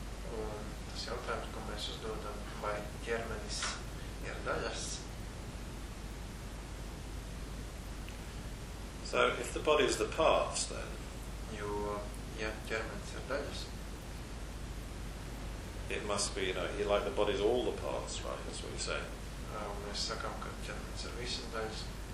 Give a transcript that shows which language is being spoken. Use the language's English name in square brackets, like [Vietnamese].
[Latvian] Tas jautājums, ko mēs uzdodam, vai ķermenis ir daļas? [English] So, if the body is the parts, then? [Latvian] Jo, ja ķermenis ir daļas. [English] It must be, you know, like the body is all the parts, right? That's what you're saying. [Latvian] Mēs sakam, ka ķermenis ir visas daļas.